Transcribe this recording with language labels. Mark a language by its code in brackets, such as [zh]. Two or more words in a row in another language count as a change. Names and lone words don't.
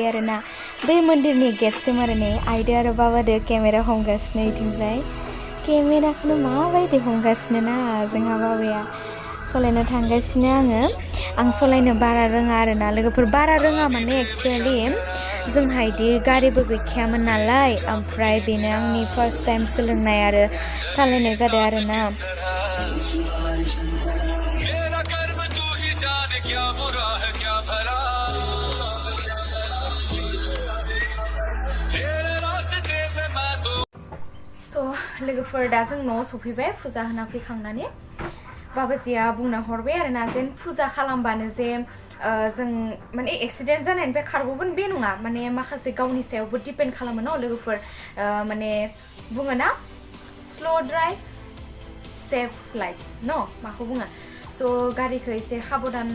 [brx] आरो ना बै मन्दिरनि गेटसिम आरो नै आइदो आरो बाबादो केमेरा हमगासिनो इथिंजाय केमेराखौनो माबायदि हमगासिनो ना जोंहा बाबाया सालायनो थांगासिनो आं सालायनो बारा रोङा आरो ना लोगोफोर बारा रोङा माने एक्चुवेलि जोंहा इदि गारिबो गैखायामोन नालाय ओमफ्राय बेनो आंनि [en] first time [brx] सोलोंनाय आरो सालायनाय जादों आरो ना [hi] मेरा कर्म तू ही जाने क्या बुरा है क्या भला तेरे रास्ते पे मैं तो [brx] स' लोगोफोर दा जों न'आव सफैबाय फुजा होना फैखांनानै बाबाजिया बुंना हरबाय आरो ना जेन फुजा खालामबानो जे जों माने एक्सिडेन्ट जानायनिफ्राय खारग'गोन बे नङा माने माखासे गावनि सायावबो डिपेन्ड खालामो न लोगोफोर माने बुङो ना [en] slow drive safe life [brx] न माखौ बुङो स' गारिखौ एसे साबधान